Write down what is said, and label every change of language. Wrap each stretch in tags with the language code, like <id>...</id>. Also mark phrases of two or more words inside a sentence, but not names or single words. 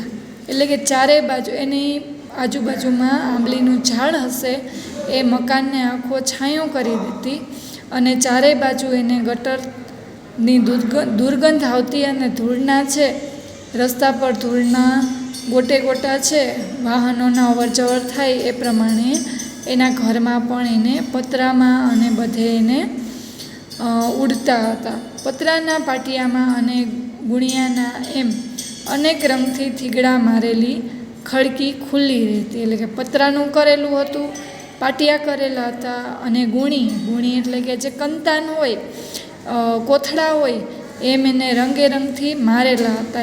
<gu>એટલે કે ચારે બાજુ એની આજુબાજુમાં આંબલીનું ઝાડ હશે એ મકાનને આખો છાયો કરી દેતી અને ચારે બાજુ એને ગટરની દુર્ગંધ આવતી અને ધૂળના છે। રસ્તા પર ધૂળના ગોટે ગોટા છે। વાહનોના અવર જવર થાય એ પ્રમાણે એના ઘરમાં પણ એને પતરામાં અને બધે એને ઉડતા હતા। પતરાના પાટિયામાં અને ગુણિયાના એમ અનેક રંગથી થીગડા મારેલી ખડકી ખુલ્લી રહેતી। એટલે કે પતરાનું કરેલું હતું, પાટિયા કરેલા હતા અને ગુણી એટલે કે જે કંતાન હોય, કોથળા હોય એમ એને રંગે રંગથી મારેલા હતા।</gu>